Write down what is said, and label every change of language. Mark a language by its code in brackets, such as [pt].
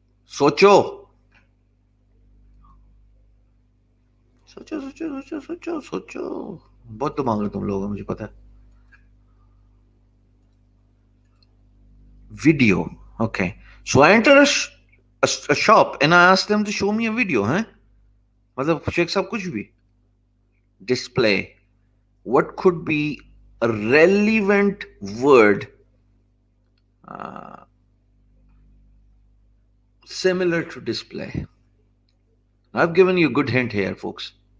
[hi] सोचो सोचो सोचो सोचो सोचो सोचो बहुत दिमाग है तुम लोगों का मुझे पता है video. [en] Okay, so I enter a shop and I ask them to show me a video, huh? [hi] मतलब शेख साहब कुछ भी display. [en] What could be a relevant word uh, similar to display? I've given you a good hint here, folks.